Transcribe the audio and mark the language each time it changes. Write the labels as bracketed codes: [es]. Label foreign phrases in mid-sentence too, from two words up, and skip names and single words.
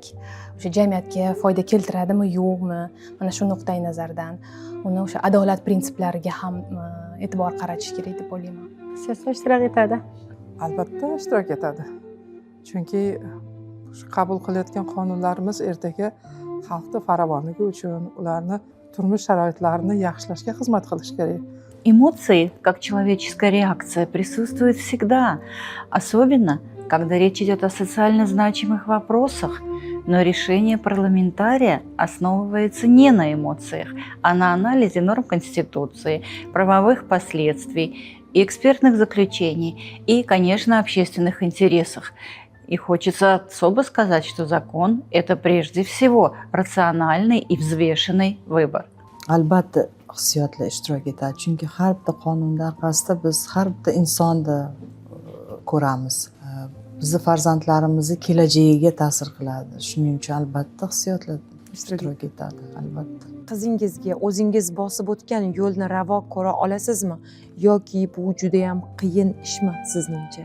[uz] O'sha jamiyatga foyda keltiradimi, yo'qmi? Mana shu nuqtai nazardan uni o'sha adolat prinsiplariga ham e'tibor qaratish kerak deb o'ylayman. Siyosat ishtirok etadi. Albatta ishtirok etadi. Chunki shu qabul qilayotgan qonunlarimiz ertaga xalqning farovonligi uchun, ularni turmush sharoitlarini yaxshilashga xizmat qilishi kerak. [ru] Эмоции, как человеческая реакция, присутствуют всегда, особенно когда речь идет о социально значимых вопросах. Но решение парламентария основывается не на эмоциях, а на анализе норм Конституции, правовых последствий, и экспертных заключений и, конечно, общественных интересах. И хочется особо сказать, что закон – это прежде всего рациональный и взвешенный выбор. [uz] Albatta hissiyotlar ishtirok etadi, chunki har bitta qonunlar orqasida biz har bitta insonni ko'ramiz. Bizni farzandlarimizni kelajagiga ta'sir qiladi. Shuning uchun albatta hissiyotlar ishtirok etadi, albatta. Qizingizga o'zingiz bosib o'tgan yo'lni ravo ko'ra olasizmi yoki bu juda ham qiyin ishmi sizningcha?